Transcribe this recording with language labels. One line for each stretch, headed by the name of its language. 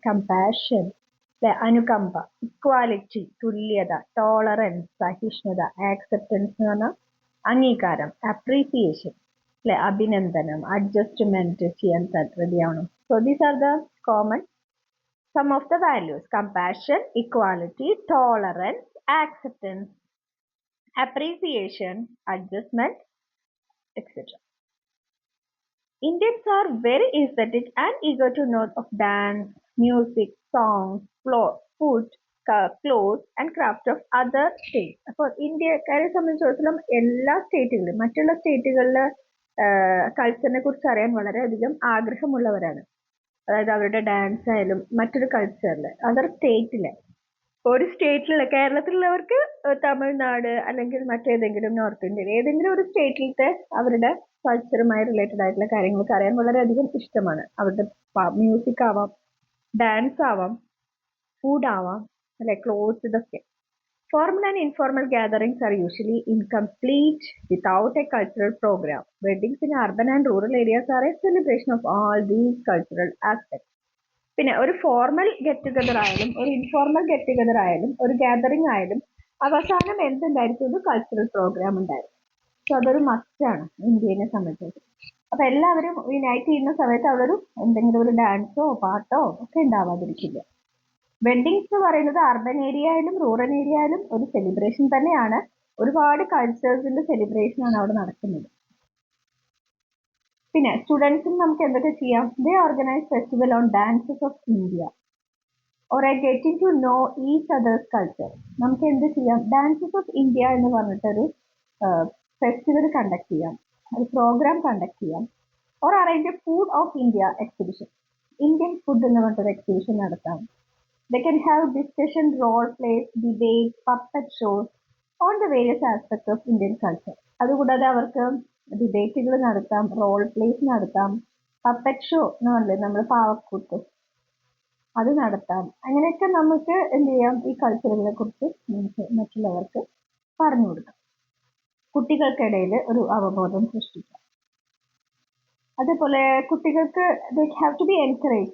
Malayalam: Compassion, അനുകമ്പ, equality തുല്യത, tolerance സഹിഷ്ണുത, ആക്സെപ്റ്റൻസ് എന്ന് പറഞ്ഞാൽ അംഗീകാരം, അപ്രീസിയേഷൻ അഭിനന്ദനം, അഡ്ജസ്റ്റ്മെന്റ് ചെയ്യാൻ റെഡിയാവണം.
English: So these are the common some of the values: compassion, equality, tolerance, acceptance, appreciation, adjustment, etc. Indians are very aesthetic and eager to know of dance, music, songs, food, clothes and craft of other states.
Malayalam: അപ്പോൾ ഇന്ത്യക്കാരെ സംബന്ധിച്ചിടത്തോളം എല്ലാ സ്റ്റേറ്റുകളിലും മറ്റുള്ള സ്റ്റേറ്റുകളിലെ കൾച്ചറിനെ കുറിച്ച് അറിയാൻ വളരെയധികം ആഗ്രഹമുള്ളവരാണ്. അതായത് അവരുടെ ഡാൻസ് ആയാലും മറ്റൊരു കൾച്ചറിൽ അതർ സ്റ്റേറ്റിലെ ഒരു സ്റ്റേറ്റിലുള്ള കേരളത്തിലുള്ളവർക്ക് തമിഴ്നാട് അല്ലെങ്കിൽ മറ്റേതെങ്കിലും നോർത്ത് ഇന്ത്യയിൽ ഏതെങ്കിലും ഒരു സ്റ്റേറ്റിലത്തെ അവരുടെ കൾച്ചറുമായി റിലേറ്റഡ് ആയിട്ടുള്ള കാര്യങ്ങൾക്ക് അറിയാൻ വളരെയധികം ഇഷ്ടമാണ്. അവരുടെ മ്യൂസിക് ആവാം, ഡാൻസ് ആവാം, ഫുഡ് ആവാം, അല്ലെ ക്ലോത്ത്സ്, ഇതൊക്കെ.
English: Formal and informal gatherings are usually incomplete without a cultural program. Weddings in urban and rural areas are a celebration of all these cultural aspects.
Malayalam: പിന്നെ ഒരു ഫോർമൽ ഗെറ്റ് ടുഗദർ ആയാലും ഒരു informal get together ആയാലും ഒരു gathering ആയാലും അവസാനം എന്തുണ്ടായിരിക്കും? ഒരു cultural programme ഉണ്ടായിരിക്കും. സോ അതൊരു മസ്റ്റാണ് ഇന്ത്യനെ സംബന്ധിച്ച്. അപ്പൊ എല്ലാവരും യുണൈറ്റ് ചെയ്യുന്ന സമയത്ത് അവിടെ ഒരു എന്തെങ്കിലും ഒരു ഡാൻസോ പാട്ടോ ഒക്കെ ഉണ്ടാവാതിരിക്കില്ല. വെഡിങ്സ് എന്ന് പറയുന്നത് അർബൻ ഏരിയ ആയാലും റൂറൽ ഏരിയ ആയാലും ഒരു സെലിബ്രേഷൻ തന്നെയാണ്. ഒരുപാട് കൾച്ചേഴ്സിന്റെ സെലിബ്രേഷൻ ആണ് അവിടെ നടക്കുന്നത്. പിന്നെ സ്റ്റുഡൻസിന് നമുക്ക് എന്തൊക്കെ ചെയ്യാം?
English: They organise festival on dances of India or a getting to know each others' culture.
Malayalam: നമുക്ക് എന്ത് ചെയ്യാം? ഡാൻസസ് ഓഫ് ഇന്ത്യ എന്ന് പറഞ്ഞിട്ടൊരു ഫെസ്റ്റിവൽ കണ്ടക്ട് ചെയ്യാം, ഒരു പ്രോഗ്രാം കണ്ടക്ട് ചെയ്യാം.
English: or arrange food of India exhibition,
Malayalam: Indian food എന്ന് പറഞ്ഞിട്ടൊരു എക്സിബിഷൻ നടത്താം.
English: They can have discussion, role plays, debates, puppet shows on the various aspects of Indian culture.
Malayalam: അതുകൂടാതെ അവർക്ക് ഡിബേറ്റുകൾ നടത്താം, റോൾ പ്ലേസ് നടത്താം, പപ്പറ്റ് ഷോ എന്ന് പറഞ്ഞില്ലേ നമ്മൾ പാവക്കൂത്ത്, അത് നടത്താം. അങ്ങനെയൊക്കെ നമുക്ക് എന്ത് ചെയ്യാം? ഈ കൾച്ചറുകളെ കുറിച്ച് നമുക്ക് മറ്റുള്ളവർക്ക് പറഞ്ഞു കൊടുക്കാം. കുട്ടികൾക്കിടയിൽ ഒരു അവബോധം സൃഷ്ടിക്കാം. അതേപോലെ കുട്ടികൾക്ക്
English: Have to be encourage.